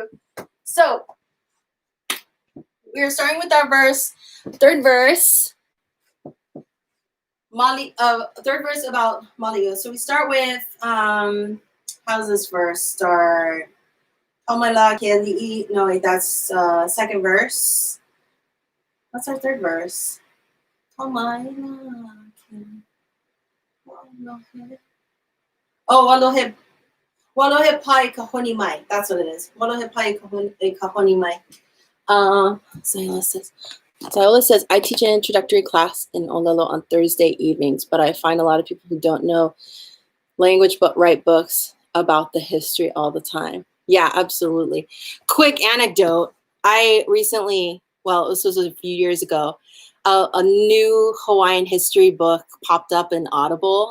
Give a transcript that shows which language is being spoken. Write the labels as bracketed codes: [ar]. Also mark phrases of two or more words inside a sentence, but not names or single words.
[en] So we're starting with our third verse. Third verse about Maliu. So we start with how's this verse start? No, that's second verse. What's our third verse? [haw] Oh, walohe pai kahoni mai. [en] That's what it is. [haw] Walohe pai kahoni mai. [en] Sayala says, I teach an introductory class in Olelo on Thursday evenings, but I find a lot of people who don't know language but write books about the history all the time. Yeah, absolutely. Quick anecdote. I recently, this was a few years ago, a new Hawaiian history book popped up in Audible.